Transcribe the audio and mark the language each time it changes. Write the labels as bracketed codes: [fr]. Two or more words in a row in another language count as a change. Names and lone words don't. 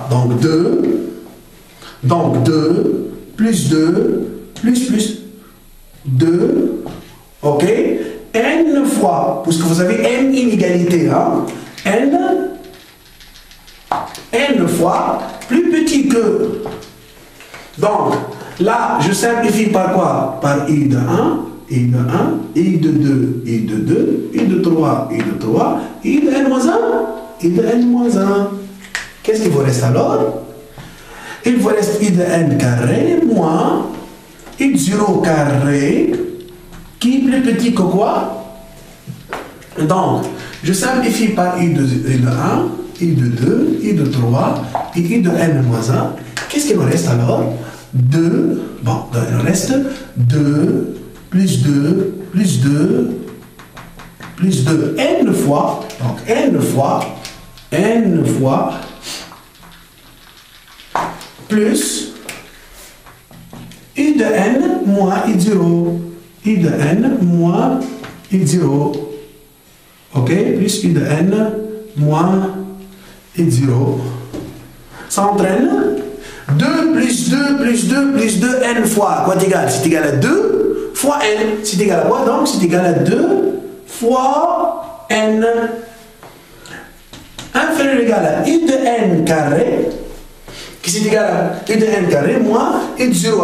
[fr] Donc 2. Donc 2 plus 2 plus 2. Ok? N fois. Puisque vous avez n inégalités. Hein? N fois plus petit que. Donc. Là, je simplifie par quoi? Par I de 1, I de 1, I de 2, I de 2, I de 3, I de 3, I de n moins 1, I de n moins 1. Qu'est-ce qu'il vous reste alors? Il vous reste I de n carré moins I de 0 carré, qui est plus petit que quoi? Donc, je simplifie par I de 1, I de 2, I de 3, et I de n moins 1. Qu'est-ce qu'il me reste alors? 2, bon, il nous reste 2, plus 2, plus 2, plus 2, n fois, donc n fois, plus I de n moins I de 0, I de n moins I de 0, ok, plus I de n moins I de 0, ça entraîne 2 plus 2 plus 2 plus 2 n fois, quoi c'est égal? C'est égal à 2 fois n. C'est égal à quoi donc? C'est égal à 2 fois n. Inférieur égal à I de n carré, qui c'est égal à I de n carré moins I de 0.